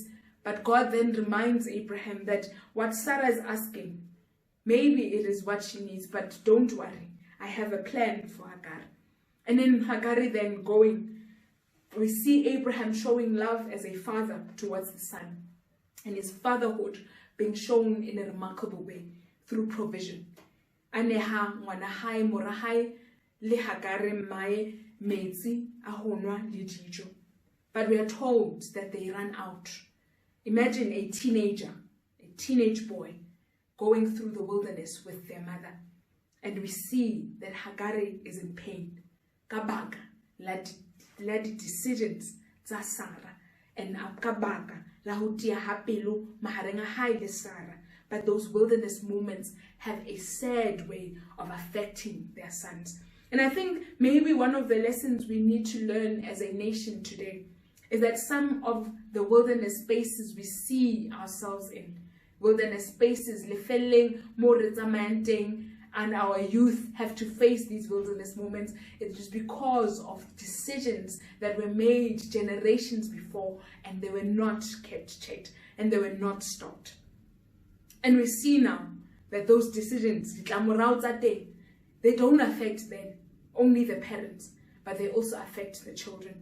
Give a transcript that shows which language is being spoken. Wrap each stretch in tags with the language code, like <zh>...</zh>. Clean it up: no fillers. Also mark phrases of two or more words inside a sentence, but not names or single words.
<en>But God then reminds Abraham that what Sarah is asking, maybe it is what she needs, but don't worry, I have a plan for Hagar. And in Hagari then going, we see Abraham showing love as a father towards the son. and his fatherhood being shown in a remarkable way through provision.</en> <st>Aneha ngwana hae mora hae le Hagare mmae metsi a ho nwa le dijo.</st> <en>But we are told that they ran out. Imagine a teenage boy going through the wilderness with their mother. And we see that Hagare is in pain.</en> <st>Kabaka la di decisions tsa Sarah and kabaka la ho tia ha pelo mahareng a hae le Sarah.</st> <en>But those wilderness moments have a sad way of affecting their sons. And I think maybe one of the lessons we need to learn as a nation today is that some of the wilderness spaces we see ourselves in, wilderness spaces,</en> <st>lefeleng, mo re tsamayang teng,</st> <en>and our youth have to face these wilderness moments, it's just because of decisions that were made generations before, and they were not kept checked, and they were not stopped. And we see now that those decisions, they don't affect them, only the parents, but they also affect the children.</en>